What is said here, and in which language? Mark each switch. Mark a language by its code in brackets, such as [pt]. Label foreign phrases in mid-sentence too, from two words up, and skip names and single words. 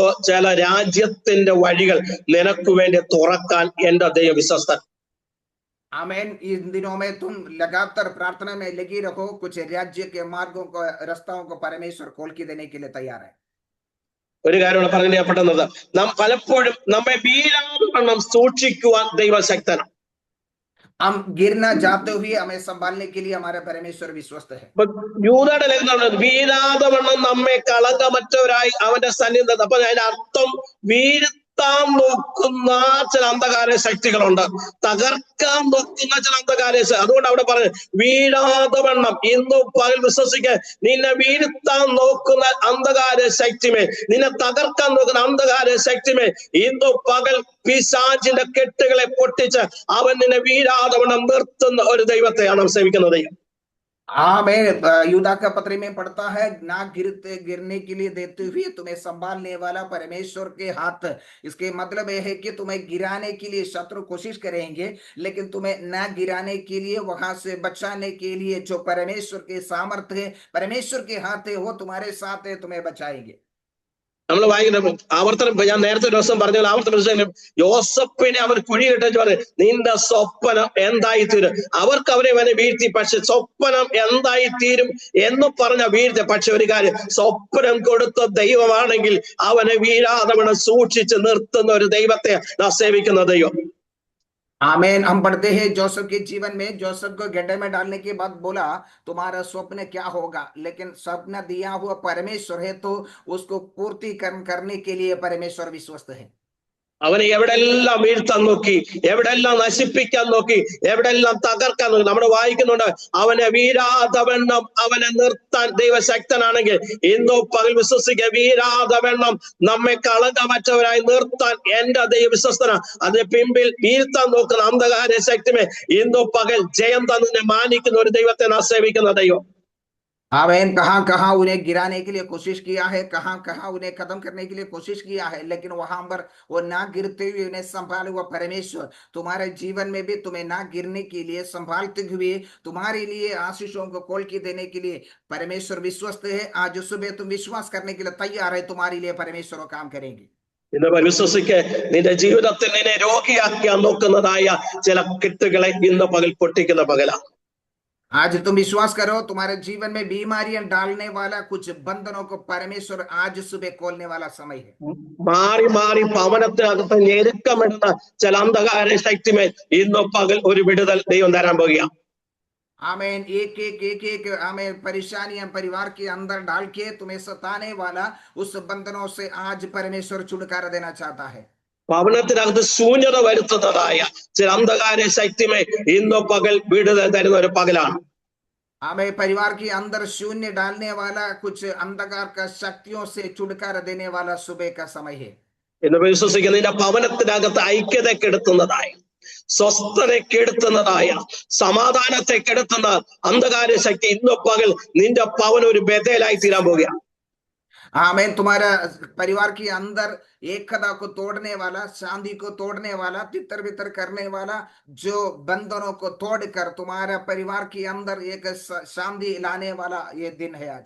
[ml] ചില രാജ്യത്തിന്റെ വഴികൾ നിനക്ക് വേണ്ടി തുറക്കാൻ എന്റെ ദൈവം വിശ്വസ്തൻ. [hi] आमेन। इन दिनों में तुम लगातार प्रार्थना में लगी रहो, कुछ राज्य के मार्गों को रास्ताओं को परमेश्वर खोल के देने के लिए तैयार है। [ml] ഒരു കാര്യമാണ് പറഞ്ഞു ചെയ്യപ്പെടുന്നത്, നാം പലപ്പോഴും നമ്മെ വീഴാതെ വണ്ണം സൂക്ഷിക്കുവാൻ ദൈവശക്തനാണ്. [hi] हम गिरना जाते हुए हमें संभालने के लिए हमारे परमेश्वर विश्वस्त है। [ml] യൂദയുടെ ലേഖനം വീഴാതെ വണ്ണം നമ്മെ കളങ്കമറ്റവരായി അവന്റെ സന്നിധി. അപ്പൊ അതിന്റെ അർത്ഥം വീഴ്ത്താൻ നോക്കുന്ന ചില അന്ധകാര ശക്തികളുണ്ട്, തകർക്കാൻ നോക്കുന്ന ചില അന്ധകാര ശക്തി. അതുകൊണ്ട് അവിടെ പറഞ്ഞു വീഴാതെ വണ്ണം. ഇന്നും പകൽ വിശ്വസിക്കുക, നിന്നെ വീഴ്ത്താൻ നോക്കുന്ന അന്ധകാര ശക്തിമേ, നിന്നെ തകർക്കാൻ നോക്കുന്ന അന്ധകാര ശക്തിമേ, ഇന്നും പകൽ പിശാചിന്റെ കെട്ടുകളെ പൊട്ടിച്ച് അവൻ നിന്നെ വീഴാതെ വണ്ണം നിർത്തുന്ന ഒരു ദൈവത്തെയാണ് നാം സേവിക്കുന്നത്. [hi] आमेन। यूदा का पत्र में पढ़ता है ना गिरने के लिए देते हुए तुम्हें संभालने वाला परमेश्वर के हाथ। इसके मतलब यह है कि तुम्हें गिराने के लिए शत्रु कोशिश करेंगे, लेकिन तुम्हें ना गिराने के लिए, वहां से बचाने के लिए जो परमेश्वर के सामर्थ्य है, परमेश्वर के हाथ है, वो तुम्हारे साथ है, तुम्हें बचाएंगे। [ml] നമ്മൾ വായിക്കുന്ന ആവർത്തനം, ഞാൻ നേരത്തെ ഒരു ദിവസം പറഞ്ഞ ആവർത്തനം, യോസഫിനെ അവർ കുഴിയിട്ടെന്ന് പറഞ്ഞു നിന്റെ സ്വപ്നം എന്തായിത്തീരും. അവർക്ക് അവനെ വീഴ്ത്തി, പക്ഷെ സ്വപ്നം എന്തായിത്തീരും എന്ന് പറഞ്ഞ വീഴ്ത്തി. പക്ഷെ ഒരു കാര്യം, സ്വപ്നം കൊടുത്ത ദൈവമാണെങ്കിൽ അവനെ വീഴാതെ സൂക്ഷിച്ച് നിർത്തുന്ന ഒരു ദൈവത്തെ നാം സേവിക്കുന്ന ദൈവം. [hi] आमेन। हम पढ़ते हैं जोसेफ के जीवन में, जोसेफ को गड्ढे में डालने के बाद बोला तुम्हारा स्वप्न क्या होगा, लेकिन स्वप्न दिया हुआ परमेश्वर है, तो उसको पूर्ति करने के लिए परमेश्वर विश्वस्त है। [ml] അവനെ എവിടെല്ലാം വീഴ്ത്താൻ നോക്കി, എവിടെല്ലാം നശിപ്പിക്കാൻ നോക്കി, എവിടെല്ലാം തകർക്കാൻ നോക്കി. നമ്മൾ വായിക്കുന്നുണ്ട്, അവനെ വീഴാതവണ്ണം അവനെ നിർത്താൻ ദൈവശക്തനാണെങ്കിൽ ഇന്നോ പകൽ വിശ്വസിക്കുക, വീഴാതവണ്ണം നമ്മെ കളങ്കമറ്റവരായി നിർത്താൻ എന്റെ ദൈവ വിശ്വസ്തന. അതിന് പിമ്പിൽ വീഴ്ത്താൻ നോക്കുന്ന അന്ധകാര ശക്തിമേ, ഇന്നോ പകൽ ജയം തന്നെ മാനിക്കുന്ന ഒരു ദൈവത്തെ നാം സേവിക്കുന്ന ദൈവം. [hi] आमेन। कहां कहां उन्हें गिराने के लिए कोशिश किया है, कहां कहां उन्हें खत्म करने के लिए कोशिश किया है, लेकिन वहां पर वो ना गिरते हुए उन्हें संभाले हुआ परमेश्वर तुम्हारे जीवन में भी तुम्हें ना गिरने के लिए, संभालते हुए तुम्हारे लिए आशीषों को खोल के देने के लिए परमेश्वर विश्वस्त है। आज सुबह तुम विश्वास करने के लिए तैयार है, तुम्हारे लिए परमेश्वर काम करेंगे। [ml] ഇന്ന് വിശ്വസിക്ക്, നിന്റെ ജീവിതത്തിൽ നിന്നെ രോഗിയാക്കാൻ നോക്കുന്നതായ ചില കെട്ടുകളെ ഇന്ന് പകൽ പൊട്ടിക്കുന്ന പകലാണ്. [hi] आज तुम विश्वास करो, तुम्हारे जीवन में बीमारियां डालने वाला कुछ बंधनों को परमेश्वर आज सुबह खोलने वाला समय है। [ml] മാറി മാറി ഭവനത്തിനകത്ത് ഞെരുക്കമിടുന്ന ചില അന്ധകാര ശക്തിമേൽ ഇന്ന് പകൽ ഒരു വിടുതൽ ദൈവം തരാൻ പോകുകയാണ്. [hi] आमेन। एक आमेन परेशानियां परिवार के अंदर डाल के तुम्हें सताने वाला उस बंधनों से आज परमेश्वर छुटकारा देना चाहता है। [ml] ഭവനത്തിനകത്ത് ശൂന്യത വരുത്തുന്നതായ ചില അന്ധകാര ശക്തിമേ ഇന്ന് പകൽ വിടുതൽ തരുന്ന ഒരു പകലാണ്. [hi] हमें परिवार के अंदर शून्य डालने वाला कुछ अंधकार का शक्तियों से छुटकारा देने वाला सुबह का समय है। [ml] എന്ന് വിശ്വസിക്കുന്ന നിന്റെ ഭവനത്തിനകത്ത് ഐക്യത കെടുത്തുന്നതായ, സ്വസ്ഥത കെടുത്തുന്നതായ, സമാധാനത്തെ കെടുത്തുന്ന അന്ധകാര ശക്തി ഇന്ന് പകൽ നിന്റെ ഭവനം ഒരു ബേഥേലായി തീരാൻ പോവുകയാണ്. [hi] आमेन। तुम्हारा परिवार के अंदर एकता को तोड़ने वाला, शांति को तोड़ने वाला, तितर बितर करने वाला जो बंधनों को तोड़कर तुम्हारा परिवार के अंदर एक शांति लाने वाला ये दिन है आज।